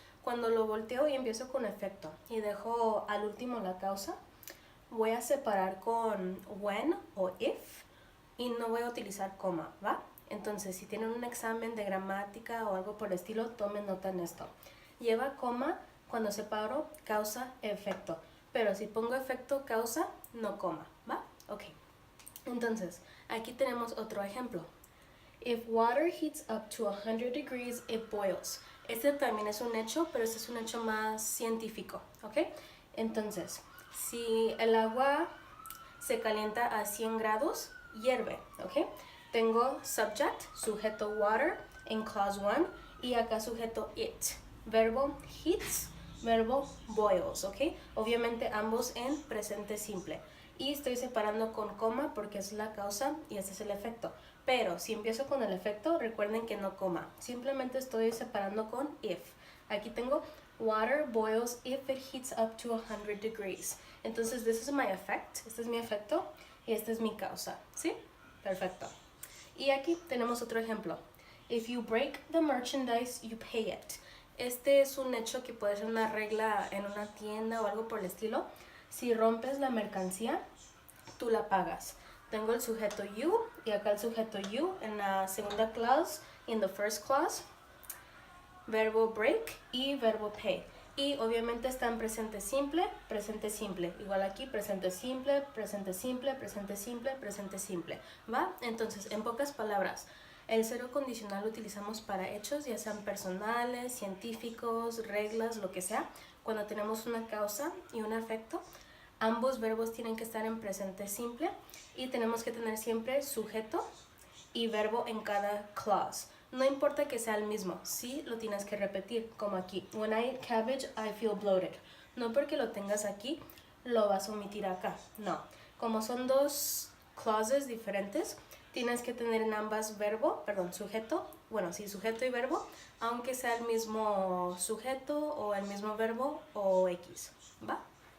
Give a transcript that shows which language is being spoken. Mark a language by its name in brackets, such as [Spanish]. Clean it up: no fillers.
[Spanish] Cuando lo volteo y empiezo con efecto y dejo al último la causa, voy a separar con when o if y no voy a utilizar coma, ¿va? Entonces, si tienen un examen de gramática o algo por el estilo, tomen nota en esto. Lleva coma cuando separo causa, efecto. Pero si pongo efecto, causa, no coma, ¿va? Ok. Entonces, aquí tenemos otro ejemplo. [English] If water heats up to 100 degrees, it boils. [Spanish] Este también es un hecho, pero este es un hecho más científico, ¿ok? Entonces, si el agua se calienta a 100 grados, hierve, ¿ok? Tengo subject, sujeto water en clause 1 y acá sujeto it. Verbo heats, verbo boils, ¿ok? Obviamente ambos en presente simple. Y estoy separando con coma porque es la causa y este es el efecto. Pero si empiezo con el efecto, recuerden que no coma. Simplemente estoy separando con if. Aquí tengo [English] water boils if it heats up to 100 degrees. Entonces, this is my effect. [Spanish] Este es mi efecto y esta es mi causa. ¿Sí? Perfecto. Y aquí tenemos otro ejemplo. [English] If you break the merchandise, you pay it. [Spanish] Este es un hecho que puede ser una regla en una tienda o algo por el estilo. Si rompes la mercancía, tú la pagas. Tengo el sujeto you y acá el sujeto you en la segunda clause y en [English] the first clause. [Spanish] Verbo break y verbo pay. Y obviamente está en presente simple, presente simple. Igual aquí, presente simple, presente simple, presente simple, presente simple. ¿Va? Entonces, en pocas palabras, el cero condicional lo utilizamos para hechos, ya sean personales, científicos, reglas, lo que sea. Cuando tenemos una causa y un efecto, ambos verbos tienen que estar en presente simple y tenemos que tener siempre sujeto y verbo en cada clause. No importa que sea el mismo, sí lo tienes que repetir, como aquí. [English] When I eat cabbage, I feel bloated. [Spanish] No porque lo tengas aquí, lo vas a omitir acá. No. Como son dos clauses diferentes, tienes que tener en ambas sujeto. Bueno, sí, sujeto y verbo, aunque sea el mismo sujeto o el mismo verbo o X. ¿Va?